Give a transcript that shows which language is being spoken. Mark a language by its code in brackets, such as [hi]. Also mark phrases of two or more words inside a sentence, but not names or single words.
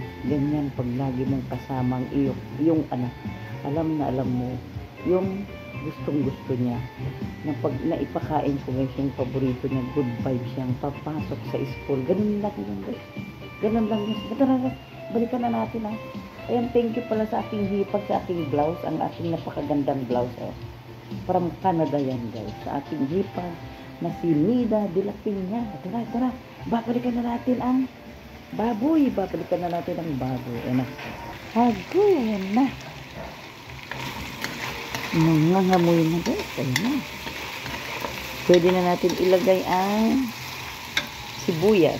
[tl] Ganyan pag lagi mong kasamang yung anak. Alam mo yung gustong-gusto niya na pag naipakain ko guys yung paborito niya, [en] good vibes [tl] siyang papasok sa school. Ganun lang yun guys. Ganun lang yun. Tara, balikan na natin ha. Ayan, [en] thank you [tl] pala sa aking hipag, sa aking blouse, ang aking napakagandang blouse. From Canada yan guys. Sa aking hipag na si Nida de la Piña. Tara. Babalikan na natin ang baboy. Ayan na. Ayan na. Nangangamoy na guys. Ayan na. Pwede na natin ilagay ang sibuyas.